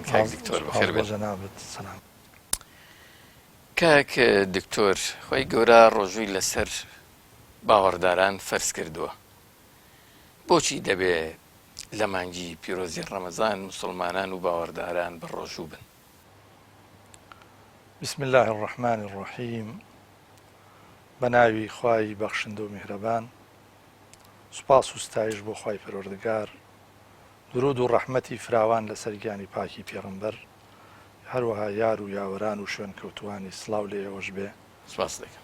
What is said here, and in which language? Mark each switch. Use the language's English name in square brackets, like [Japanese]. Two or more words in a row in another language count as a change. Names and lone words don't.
[Central Kurdish] کاک دکتۆر بەخێر بێت. کاک دکتۆر، خۆی گەورە ڕۆژووی لەسەر باوەڕداران فەرز کردووە، بۆچی دەبێ لە مانگی پیرۆزی ڕەمەزان موسڵمانان و باوەڕداران بە ڕۆژوو بن؟ [Arabic] بسم الله الرحمن الرحیم. [Central Kurdish] بەناوی خوای بەخشندە و میهرەبان، سوپاس و ستایش بۆ خوای پەروەردگار، درود و ڕەحمەتی فراوان لەسەر گیانی پاکی پێغەمبەر، هەروەها یار و یاوەران و شوێن کەوتوانی سڵاو لێ ئێوەش بێ. سپاس دەکەم.